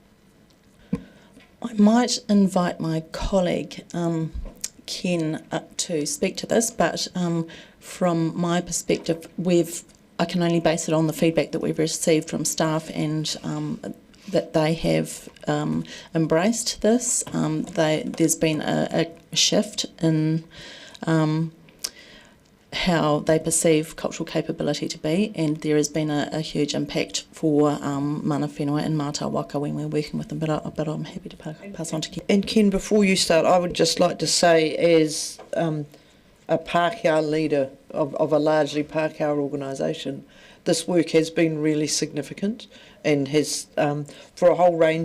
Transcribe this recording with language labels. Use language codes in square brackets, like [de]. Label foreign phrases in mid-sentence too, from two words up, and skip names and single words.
[en] I might invite my colleague Ken up to speak to this, but from my perspective, I can only base it on the feedback that we've received from staff and that they have embraced this. There's been a shift in how they perceive cultural capability to be, and there has been a huge impact for [mi] mana whenua [en] and [mi] mātai waka [en] when we're working with them, but I'm happy to pass on to Ken. And Ken, before you start, I would just like to say, as a Pākehā leader of a largely Pākehā organisation, this work has been really significant and has, for a whole range